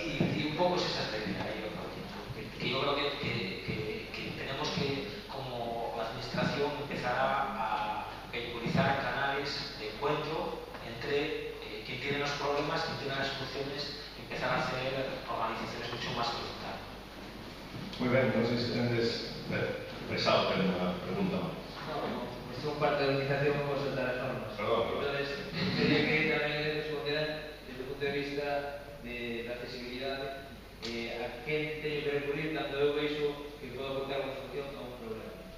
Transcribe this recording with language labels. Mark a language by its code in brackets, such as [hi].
[es] Y un poco es esa técnica, que yo creo que tenemos que, como administración, empezar a vehiculizar canales de encuentro entre quien tiene los problemas, quien tiene las soluciones, y empezar a hacer organizaciones mucho más horizontales. [gl] Muy ben, non sei se tendes pesado, pero unha pregunta máis. [es] No, son parte de la organización, vamos a saltar las normas. Perdón. Entonces, tenía que también responder desde el punto de vista de la accesibilidad [gl] a quen teño que recurrir cando eu veixo que podo aportar unha solución a un problema.